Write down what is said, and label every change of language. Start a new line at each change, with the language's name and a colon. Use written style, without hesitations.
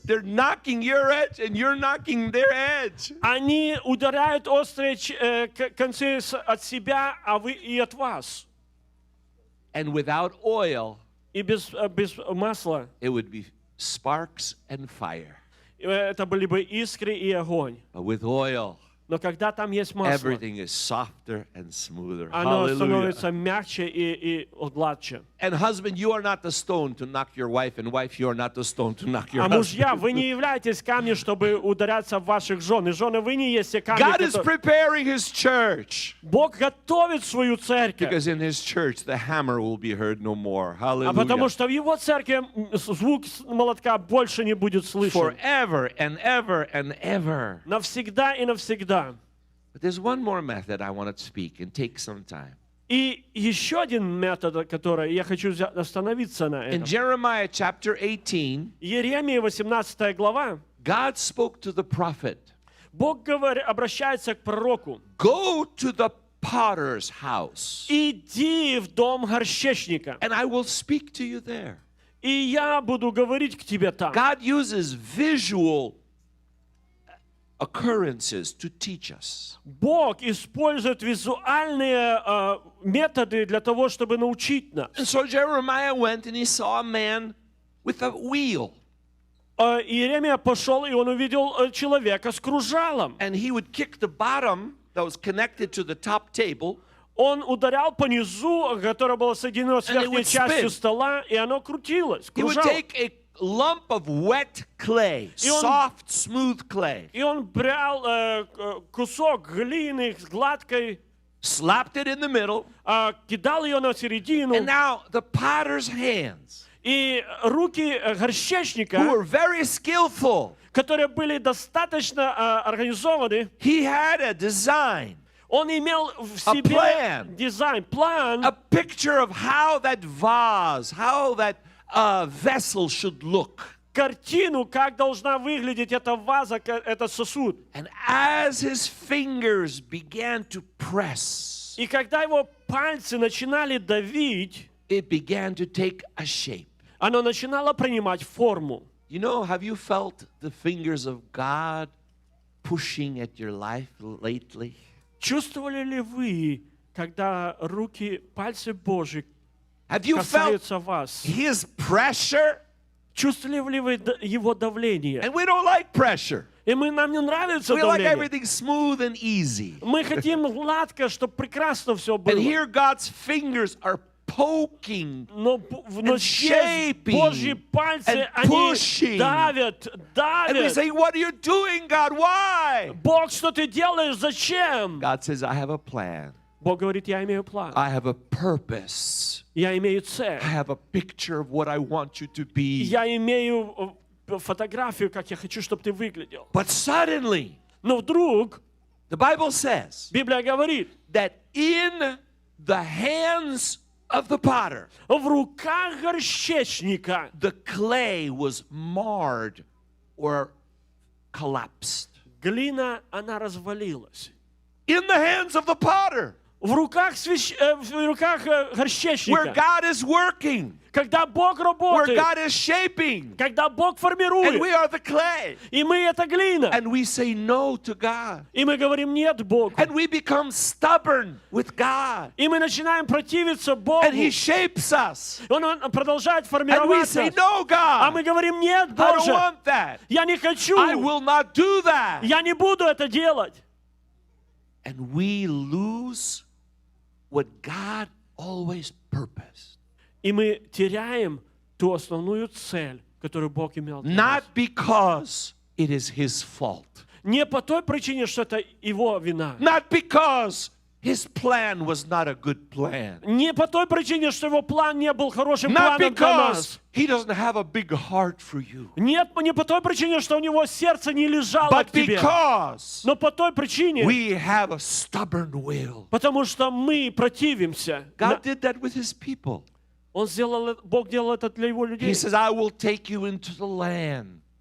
English: They're knocking your edge and you're knocking their edge.
Russian: Они ударяют острые концы от себя, а вы и от вас.
English: And without oil,
Russian: И без масла
English: it would be sparks and fire.
Russian: это были бы искры и огонь.
English: But with oil,
Russian: Но когда там есть масло,
English: everything is softer and smoother.
Russian: оно
English: Hallelujah.
Russian: становится мягче и гладче.
English: And husband, you are not the stone to knock your wife, and wife, you are not the stone to knock your
Russian: А
English: husband.
Russian: мужья, вы не являетесь камнем, чтобы ударяться в ваших жен. И жены, вы не есть те камни,
English: God is
Russian: которые...
English: preparing his church.
Russian: Бог готовит свою церковь.
English: Because in his church, the hammer will be heard no more.
Russian: А потому
English: Hallelujah.
Russian: что в его церкви звук молотка больше не будет слышен.
English: Forever and ever and ever.
Russian: Навсегда и навсегда.
English: But there's one more method I want to speak and take some time.
Russian: И еще один метод, который я хочу остановиться на
English: In Jeremiah chapter 18,
Russian: Иеремия 18 глава.
English: God spoke to the prophet,
Russian: Бог обращается к пророку.
English: go to the potter's house,
Russian: Иди в дом горшечника,
English: and I will speak to you there.
Russian: и я буду говорить к тебе там.
English: God uses visual occurrences to teach us.
Russian: Бог использует визуальные методы для того, чтобы научить нас.
English: And so Jeremiah went and he saw a man with a wheel.
Russian: Иеремия пошел, и он увидел человека с кружалом.
English: And he would kick the bottom that was connected to the top table.
Russian: Он ударял по низу, которое было соединено с
English: And it
Russian: верхней
English: would
Russian: частью
English: spin.
Russian: стола, и оно крутилось,
English: He would
Russian: кружало.
English: take a lump of wet clay,
Russian: И он-
English: soft, smooth clay,
Russian: И он брал кусок глины с гладкой,
English: slapped it in the middle,
Russian: кидал ее на середину,
English: and now the potter's hands,
Russian: и руки
English: who
Russian: горшечника,
English: were very skillful,
Russian: которые были достаточно организованы,
English: he had a design,
Russian: он имел в
English: A
Russian: себе
English: plan.
Russian: дизайн, план,
English: a picture of how that vase, how that vessel should look.
Russian: картину, как должна выглядеть эта ваза, этот сосуд.
English: And as his fingers began to press,
Russian: И когда его пальцы начинали давить,
English: it began to take a shape.
Russian: оно начинало принимать форму.
English: You know, have you felt the fingers of God pushing at your life lately?
Russian: Чувствовали ли вы, когда руки, пальцы Божьи
English: Have you felt
Russian: касаются вас?
English: his pressure?
Russian: Чувствовали ли вы его давление?
English: And we don't like pressure.
Russian: И нам не нравится
English: We like
Russian: давление.
English: everything smooth and easy.
Russian: Мы хотим гладко, чтобы прекрасно все
English: And
Russian: было.
English: here God's fingers are poking
Russian: Но
English: and
Russian: здесь
English: shaping
Russian: Божьи пальцы,
English: and
Russian: они
English: pushing.
Russian: давят,
English: And we say, what are you doing, God? Why?
Russian: Бог, что ты делаешь? Зачем?
English: God says, I have a plan.
Russian: Бог говорит, я имею план,
English: I have a purpose.
Russian: я имею цель,
English: I have a picture of what I want you to be.
Russian: я имею фотографию, как я хочу, чтобы ты выглядел.
English: But suddenly,
Russian: Но вдруг
English: the Bible says
Russian: Библия говорит,
English: that in the hands of the potter,
Russian: в руках горщечника
English: the clay was marred or collapsed.
Russian: глина, она развалилась.
English: In the hands of the potter,
Russian: В руках
English: where
Russian: горщечника,
English: God is working,
Russian: когда Бог
English: where
Russian: работает,
English: God is shaping,
Russian: когда Бог
English: and
Russian: формирует,
English: we are the clay.
Russian: и мы это глина,
English: And we say no to God.
Russian: и мы говорим нет Богу,
English: And we become stubborn with God.
Russian: и мы начинаем противиться Богу,
English: And He shapes us.
Russian: Он продолжает
English: And we
Russian: формировать
English: say,
Russian: нас,
English: no,
Russian: а
English: God,
Russian: мы говорим нет,
English: I don't
Russian: Боже,
English: want that.
Russian: я не хочу,
English: I will not do that.
Russian: я не буду это делать.
English: And we lose what God always purposed.
Russian: И мы теряем ту основную цель, которую Бог имел для нас.
English: Not because it is His fault.
Russian: Не по той причине, что это Его вина.
English: Not because His plan was not a good plan.
Russian: Не по той причине, что Его план не был хорошим
English: Not
Russian: планом для
English: because
Russian: нас.
English: He doesn't have a big heart for you.
Russian: Нет, не по той причине, что у Него сердце не лежало
English: But
Russian: к тебе.
English: because
Russian: Но по той причине,
English: we have a stubborn will.
Russian: потому что мы противимся.
English: God did that with His people.
Russian: Бог делал это для Его людей.
English: He says, I will take you into the land